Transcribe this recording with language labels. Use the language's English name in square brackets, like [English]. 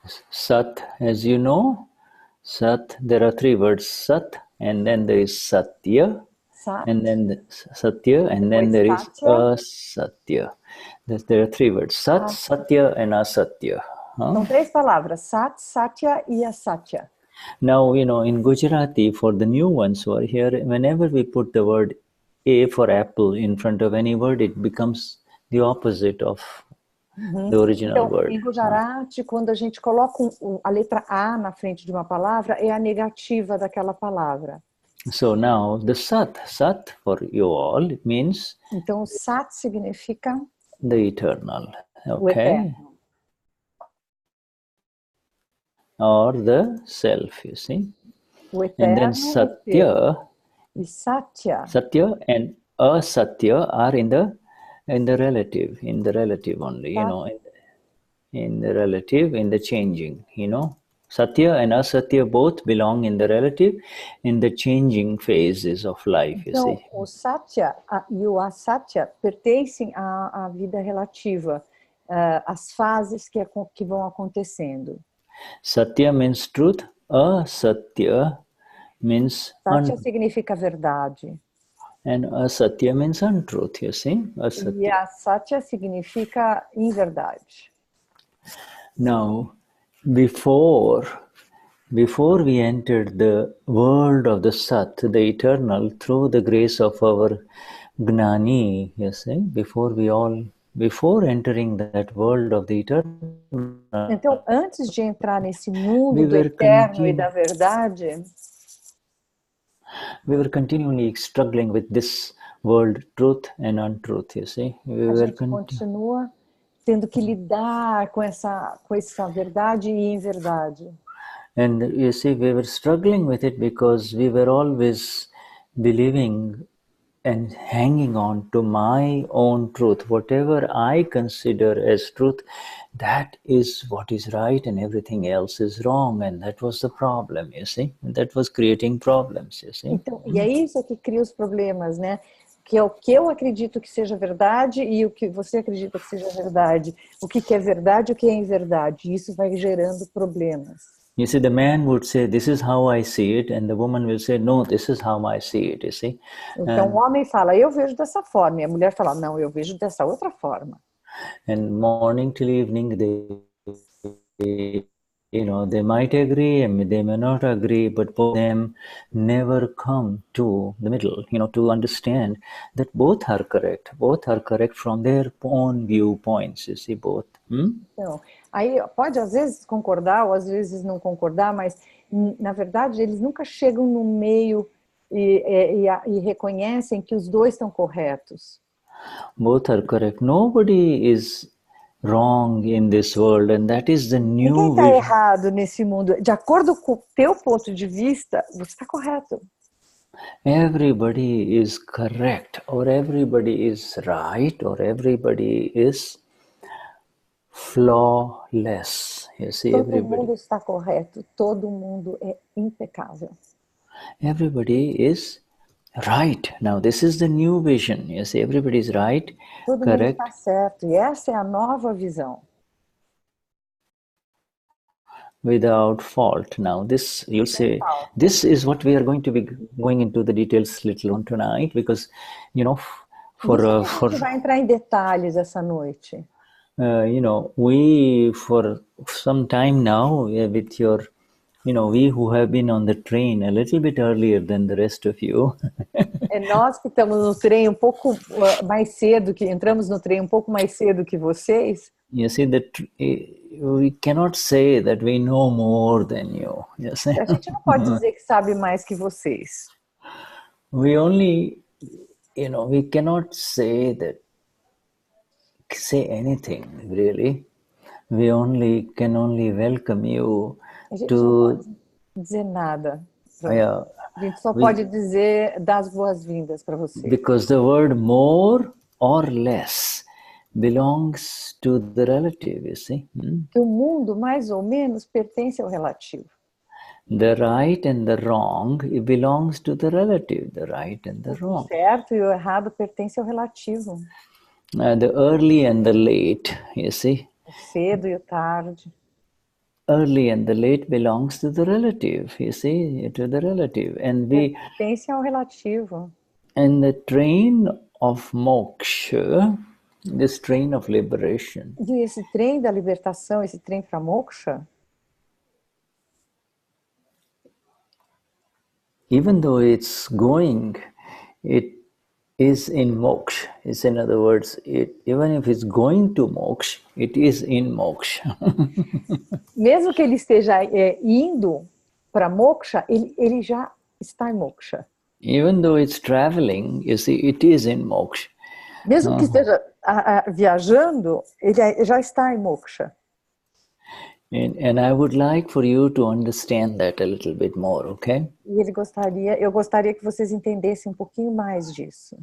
[English] Sat, as you know, Sat, there are three words, Sat, and then there is Satya, and then Satya, and then there is Asatya. There are three words, Sat, Satya, and Asatya. [Portuguese] São três palavras, Sat, Satya e Asatya. [English] Now, in Gujarati, for the new ones who are here, whenever we put the word A for apple in front of any word, it becomes the opposite of the original word. [Portuguese] Em Gujarati, quando a gente coloca a letra A na frente de uma palavra, é a negativa daquela palavra. [English] So now, the Sat for you all, it means... [Portuguese] Então, Sat significa... [English] The eternal, okay? [Portuguese] O eterno. [English] Or the self, you see. [Portuguese] O eterno, [English] and then Satya, [Portuguese] e Satya. [English] Satya and Asatya are in the relative only, in the relative, in the changing, Satya and Asatya both belong in the relative, in the changing phases of life, you see. [Portuguese] O Satya e o Asatya pertencem à vida relativa, às fases que vão acontecendo. [English] Satya means truth, Asatya means... [Portuguese] Satya significa verdade. [English] And Asatya means untruth, you see. [Portuguese] Asatya. E Asatya significa inverdade. [English] Now, before we entered the world of the Sat, the eternal, through the grace of our Gnani, you see, before entering that world of the eternal. [Portuguese] Então, antes de entrar nesse mundo do eterno e da verdade, [English] we were continually struggling with this world, truth and untruth, you see. [Portuguese] A gente continua tendo que lidar com essa verdade e inverdade. [English] And you see, we were struggling with it because we were always believing and hanging on to my own truth. Whatever I consider as truth, that is what is right and everything else is wrong. And that was the problem, you see. And that was creating problems, you see. [Portuguese] Então, e é isso que cria os problemas, né? Que é o que eu acredito que seja verdade e o que você acredita que seja verdade. O que é verdade e o que é inverdade. Isso vai gerando problemas. [English] You see, the man would say, this is how I see it, and the woman will say, no, this is how I see it, you see. [Portuguese] Então, o homem fala, eu vejo dessa forma, e a mulher fala, não, eu vejo dessa outra forma. [English] And morning till evening, they might agree, and they may not agree, but both of them never come to the middle, to understand that both are correct from their own viewpoints, you see, both. [Portuguese] Então, aí pode às vezes concordar ou às vezes não concordar, mas na verdade eles nunca chegam no meio e reconhecem que os dois estão corretos. [English] Both are correct. Nobody is wrong in this world, and that is the new [Portuguese] Ninguém está errado nesse mundo. De acordo com o teu ponto de vista, você está correto. [English] everybody is correct, or everybody is right, or everybody is flawless. You see, [Portuguese] Todo [English] everybody. [Portuguese] mundo está correto, todo mundo é impecável. [English] Everybody is right. Now, this is the new vision. You see, everybody is right, [Portuguese] Todo mundo [English] correct, [Portuguese] está certo, e essa é a nova visão. [English] without fault. Now, this, you'll say, this is what we are going to be going into the details little on tonight, because, you know, [Portuguese] Isso que a gente vai entrar em detalhes essa noite. [English] you know, we, for some time now, with your, you know, we who have been on the train a little bit earlier than the rest of you. [Portuguese] É nós que estamos no trem um pouco mais cedo, que entramos no trem um pouco mais cedo que vocês. [English] You see, that we cannot say that we know more than you. You see? [Portuguese] A gente não pode dizer que sabe mais que vocês. [English] We only, you know, we cannot say anything really. We can only welcome you [Portuguese] A gente [English] to. [Portuguese] não pode dizer nada. [English] Yeah, [Portuguese] a gente só pode dizer dar as boas-vindas para vocês. [English] Because the word more or less belongs to the relative, you see. [Portuguese] Que o mundo, mais ou menos, pertence ao relativo. [English] The right and the wrong, it belongs to the relative, the right and the wrong. [Portuguese] O certo e o errado pertence ao relativo. [English] The early and the late, you see. [Portuguese] O cedo e o tarde. [English] Early and the late belongs to the relative, you see, to the relative. And [Portuguese] pertence ao relativo. [English] And the train of moksha, this train of liberation. [Portuguese] E esse trem da libertação, esse trem para moksha, [English] even though it's going, it is in moksha. It's, in other words, even if it's going to moksha, it is in moksha. [Portuguese] Mesmo que ele esteja indo para moksha, ele já está em moksha. [English] Even though it's traveling, you see, it is in moksha. [Portuguese] Mesmo que esteja viajando, ele já está em moksha. [English] And I would like for you to understand that a little bit more, okay? [Portuguese] E eu gostaria que vocês entendessem um pouquinho mais disso.